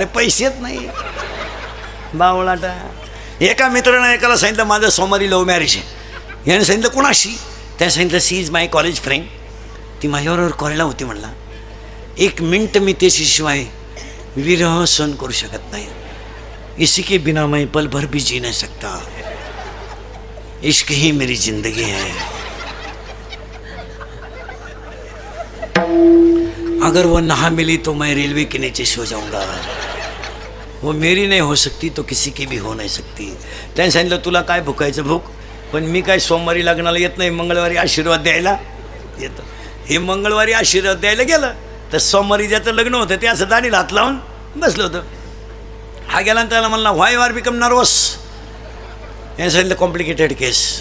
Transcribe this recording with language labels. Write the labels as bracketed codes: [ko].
[mr] अरे पैसेच नाही बावळाटा. एका मित्रानं एकाला सांगितलं माझं सोमवारी लव्ह मॅरेज आहे. याने सांगितलं कोणाशी? त्याने सांगितलं [en] She is my college friend. [mr] ती माझ्याबरोबर कॉलेजला होती. म्हणला 1 मिनट मी त्याच्याशिवाय विरह सहन करू शकत नाही. [hi] इसी के बिना मैं पल भर भी जी नहीं सकता. इश्क ही मेरी जिंदगी है. अगर वो ना मिली तो मैं रेलवे के नीचे सो जाऊंगा. वो मेरी नहीं हो सकती तो किसी की भी हो नहीं सकती. [mr] त्याने सांगितलं तुला काय भुकायचं भूक, पण मी काय सोमवारी लग्नाला येत नाही, मंगळवारी आशीर्वाद द्यायला येतं. हे मंगळवारी आशीर्वाद द्यायला गेलं तर सोमवारी ज्याचं लग्न होतं ते असं दाढीला हात लावून बसलं होतं. हा गेला त्याला म्हणला [en] Why are become nervous. [mr] याने सांगितलं कॉम्प्लिकेटेड केस.